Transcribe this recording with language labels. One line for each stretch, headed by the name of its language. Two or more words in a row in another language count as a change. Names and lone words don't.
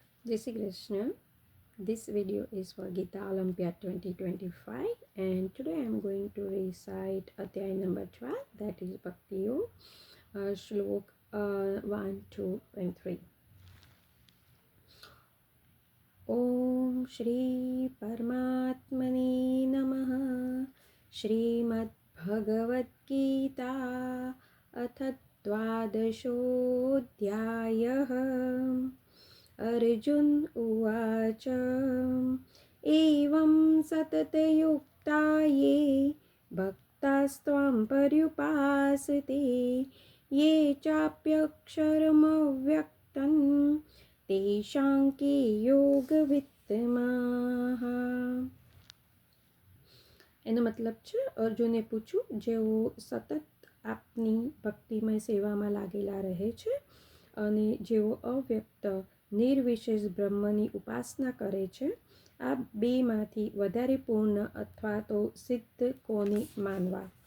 Hindi: Jai Shri Krishna.
English: This video is for Gita Olympiad 2025 and today I am going to recite Adhyay number 12, that is Bhakti Yog, Shlok 1, 2 and 3.
Sanskrit: Om Shri Paramatmane Namaha. Shrimad Bhagavad Gita Ath Dvadashodhyayah. अर्जुन उवाच एवं सततयुक्ता ये भक्तास्त्वां पर्युपासते ये चाप्यक्षरमव्यक्तं तेषां के योगवित्तमाः।
Gujarati: એનો મતલબ છે અર્જુને પૂછ્યું, જેઓ સતત આપની ભક્તિમય સેવામાં લાગેલા રહે છે અને જેઓ અવ્યક્ત નિર્વિશેષ બ્રહ્મની ઉપાસના કરે છે, આ બેમાંથી વધારે પૂર્ણ અથવા તો સિદ્ધ કોને માનવા?